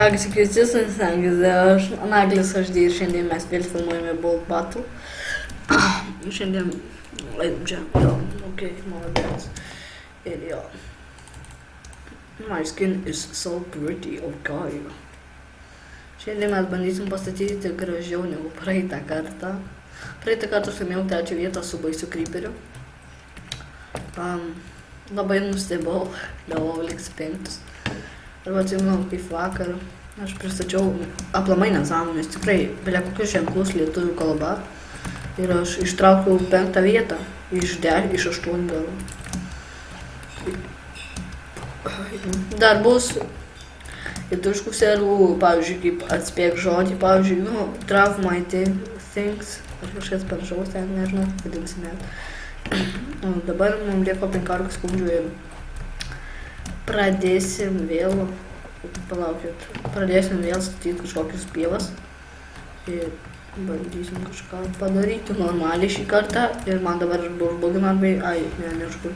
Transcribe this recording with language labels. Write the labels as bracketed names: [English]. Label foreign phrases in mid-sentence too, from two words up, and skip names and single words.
[Lithuanian] Sveiki, aš Naglis HD ir šiandien mes vėl filmuojame Bolt Battle. Šiandien laidom čia, jo, молодец. Ir jo. [English] My skin is so pretty, okay. [Lithuanian] Šiandien mes bandysim pastatyti gražiau negu praeitą kartą. Praeitą kartą aš laimėjau 3 vietą su baisiu creeperiu. Labai nustebau, galvojau liks 5. Arba atsimenu, kaip vakar aš pristačiau aplamai nesąmonės, tikrai belia kokius ženklus lietuvių kalba. Ir aš ištraukiau 5 vietą iš 8 gal. Dar bus lietuviškų servų, pavyzdžiui, kaip atspėk žodį, pavyzdžiui, [English] draw my things, [Lithuanian] ar kažkas panašaus ten, nežinau, vadinsime. Dabar mums lieka 15 sekundžių ir pradėsim vėl statyti kažkokius pievas ir bandysim kažką padaryti normaliai šį kartą ir man dabar užbugina arba, neužbugina.